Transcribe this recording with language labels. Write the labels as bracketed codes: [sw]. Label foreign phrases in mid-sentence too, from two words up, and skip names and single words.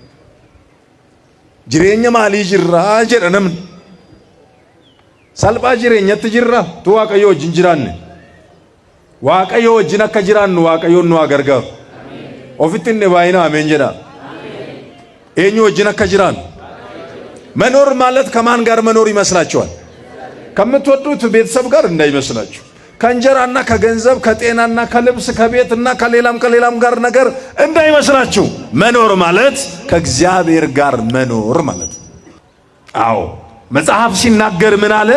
[om] Jireenya maalii jirraa jedha namni. Salphaa jireenyatti jirra tu Waaqayyo wajjin jiraanne. Waaqayyo wajjin akka jiraannu Waaqayyoon nu gargaaru. Ofitti hin baay'ina ameen jedha. Eenyu wajjin akka jiraannu? [am] መኖር ማለት ከማን ጋር መኖር ይመስላችኋል? ከምትወዱት ቤተሰብ ጋር እንዳይመስላችሁ። ከእንጀራና ከገንዘብ ከጤናና ከልብስ ከቤትና ከሌላም ጋር ነገር እንዳይመስላችሁ። መኖር ማለት ከእግዚአብሔር ጋር መኖር ማለት። አዎ መጽሐፍ ሲናገር ምን አለ?